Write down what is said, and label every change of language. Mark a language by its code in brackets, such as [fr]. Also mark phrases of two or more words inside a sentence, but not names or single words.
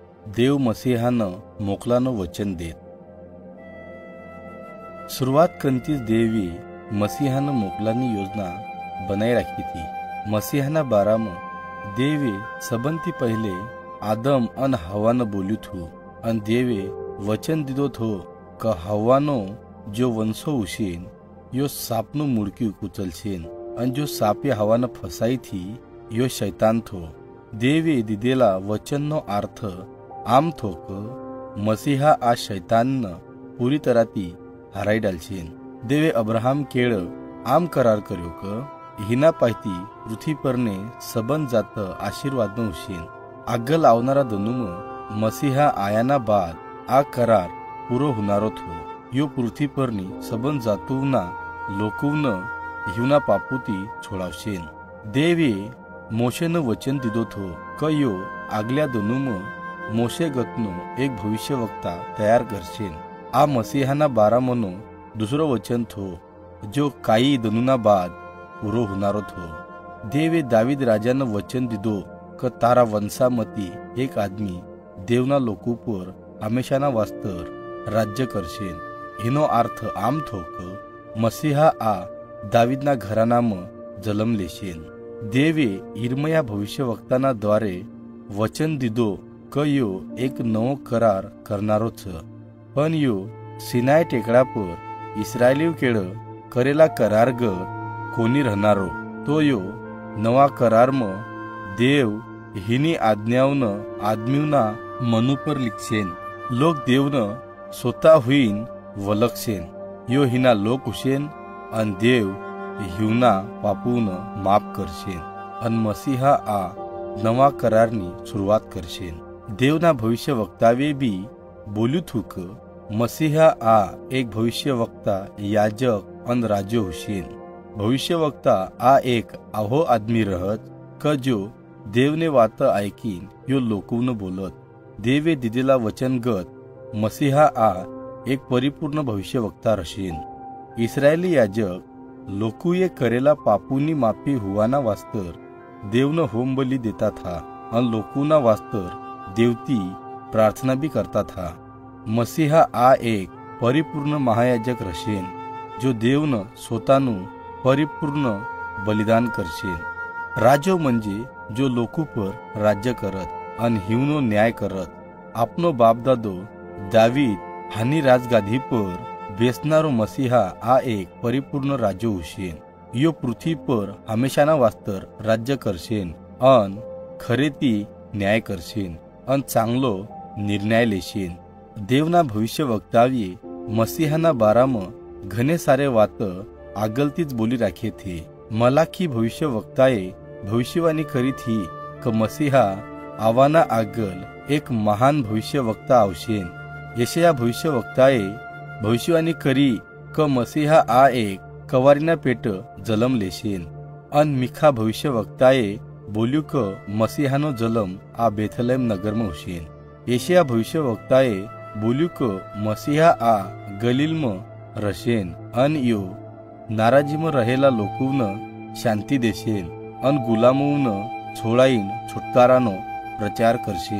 [bhb] देव मसीहानं मोकलानं वचन देत। सुरुवात करतीच देवी मसीहानं मोकलानी योजना बनाई राखी थी। मसीहाना बारामा देवे सबंती पहले आदम अन हवानं बोल्યું थू अन देवे वचन दीधो थो क हवानो जो वंशो उशीन यो सापનું મુડક્યું કુચલશેન અન જો સાપે હવાને ફસાઈ थी यो शैतान थो। देवे दिदेला वचनનો अर्थ आम थो क मसीहा आ शैतानને पूरी तरहથી हराई डालशेन। देवे अब्राहम केळ आम करार कर्यो क हिना पायती पृथ्वी परने सबंध जात आशीर्वादनो उशीन। આગળ આવનારા દનુમાં મસીહા આયાના બાદ આ કરાર પૂરો હોનારો થો। यो पृथ्वी परनी सबंध जातुवना लोकवनं हिवना पापूती छोड़ावशेन। देवे मोशेनं वचन दीधो थो क यो आगल्या दनुમાં मोशे गतनो एक भविष्यवक्ता तयार करशेन। आ मसीहाना बारामानो दुसरो वचन थो जो काही दनुना बाद पूरो होनारो थो। देवे दावीद राजानं वचन दीधो क तारा वंशामती एक आदमी देवना लोकू पर हमेशाना वास्तर राज्य करशेन। हिनो अर्थ आम थो क मसीहा आ दावीदना घरानाમાં जन्म लेशेन। देवे इर्मया भविष्यवक्ताना द्वारे वचन दीधो क यो एक नवो करार करनारो छ। पण यो सिनाय टेकड़ा पर इस्रायलीव केळ करेला करारगत कोणी रहनारो तो यो नवा करारमा देव हिनी आज्ञावनं आदमीवना मनू पर लिखशेन। लोक देवनं स्वतः हुईन वलखशेन। यो हिना लोक हुशेन अन देव हिवना पापूनं माफ करशेन अन मसीहा आ नवा करारनी सुरुवात करशेन। देवना भविष्यवक्तावे बी बोल्યું थू क मसीहा आ एक भविष्यवक्ता याजक अन राजो हुशेन। भविष्यवक्ता आ एक आहो आदमी रहत क जो देवने वात ऐकीन यो लोकवनं बोलत। देवे दिदेला वचनगत मसीहा आ एक परिपूर्ण भविष्यवक्ता रशेन। इस्रायली याजक लोकुए करेला पापूनी माफी हुवाना वास्तर देवनं होम बलि देता था अन लोकुना वास्तर देवती प्रार्थना भी करता था। मसीहा आ एक परिपूर्ण महायाजक रशेन जो देवनं स्वतःનું परिपूर्ण बलिदान करशेन। राजो म्हणजे जो लोकू पर राज्य करत अन हिवनो न्याय करत। आपनो बापदादो दावीद हानी राजगादी पर बेसनारो मसीहा आ एक परिपूर्ण राजो हुशेन। यो पृथ्वी पर हमेशाना वास्तर राज्य करशेन अन खरेती न्याय करशेन अन चांगलो निर्णय लेशेन। देवना भविष्यवक्तावे मसीहाना बारामा घणे सारे वात आगलतीच बोली राखे थे। मलाखी भविष्यवक्ताए भविष्यवाणी करी थी क मसीहा आवाना आगल एक महान भविष्यवक्ता आवशेन। यशया भविष्यवक्ताए भविष्यवाणी करी क मसीहा आ एक कवारीना पेट जलम लेशेन अन मिखा भविष्यवक्ताए बोल्યું क मसीहानो जलम आ बेथलेम नगरमा हुशेन। यशया भविष्यवक्ताए बोल्યું क मसीहा आ गलीलમાં रशेन अन यो नाराजीમાં रहेला लोकोवनं शांती देशेन अन गुलामोवनं छोड़ाईन छुटकारानो प्रचार करशेन।